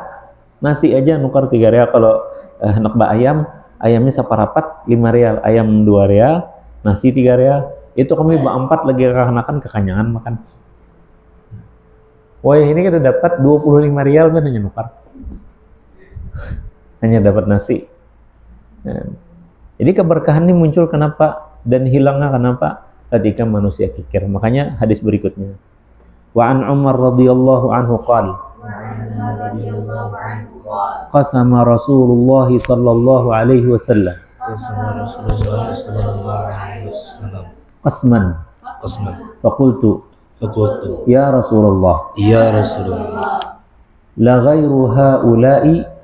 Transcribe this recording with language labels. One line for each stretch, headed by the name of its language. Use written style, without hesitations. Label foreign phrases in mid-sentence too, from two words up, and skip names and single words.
Banjar: Nasi aja nukar 3 real. Kalau nak ayam, ayamnya saparapat 5 real, ayam 2 real, nasi 3 real. Itu kami berempat lagi kanakan kekanyangan makan. Wah, ini kita dapat 25 rial kan hanya nukar.
Indonesian: Hanya dapat nasi. Nah, jadi keberkahan ini muncul kenapa dan hilangnya kenapa? Ketika manusia kikir. Makanya hadis berikutnya.
Arabic: وعن عمر رضي الله عنه قال قسم رسول الله صلى الله عليه وسلم قسما فقلت يا رسول الله لغير هؤلاء